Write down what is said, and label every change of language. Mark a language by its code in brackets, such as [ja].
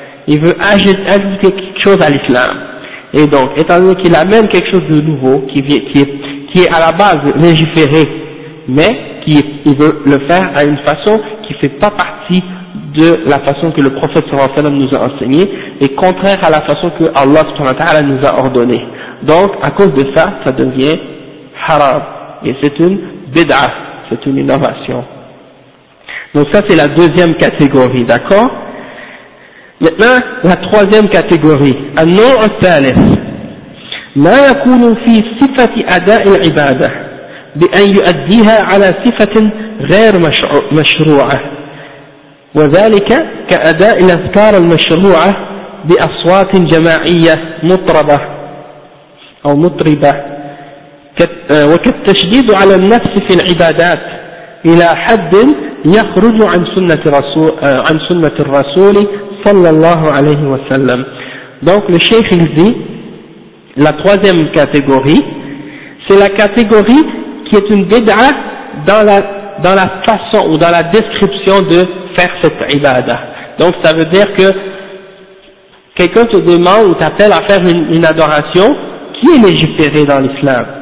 [fr] Il veut ajouter quelque chose à l'islam. Et donc, étant donné qu'il amène quelque chose de nouveau, qui est à la base légiféré, mais il veut le faire à une façon qui ne fait pas partie de la façon que le prophète sallallahu alayhi wa sallam nous a enseigné, et contraire à la façon que Allah sallallahu alayhi wa sallam nous a ordonné. Donc, à cause de ça, ça devient haram. Et c'est une bid'ah, c'est une innovation. Donc ça, c'est la deuxième catégorie, d'accord? Maintenant, la troisième catégorie. [ar] النوع الثالث. ما يكون في صفة أداء العبادة بأن يؤديها على صفة غير مشروعة. وذلك كأداء الأذكار المشروعة بأصوات جماعية مطربة. أو مطربة وكالتشديد على النفس في العبادات إلى حد يخرج عن سنة الرسول صلى الله عليه وسلم. [fr] Donc le cheikh il dit, la troisième catégorie, c'est la catégorie qui est une bid'ah dans la façon ou dans la description de faire cette ibadah. Donc ça veut dire que quelqu'un te demande ou t'appelle à faire une adoration qui est légiférée dans l'islam.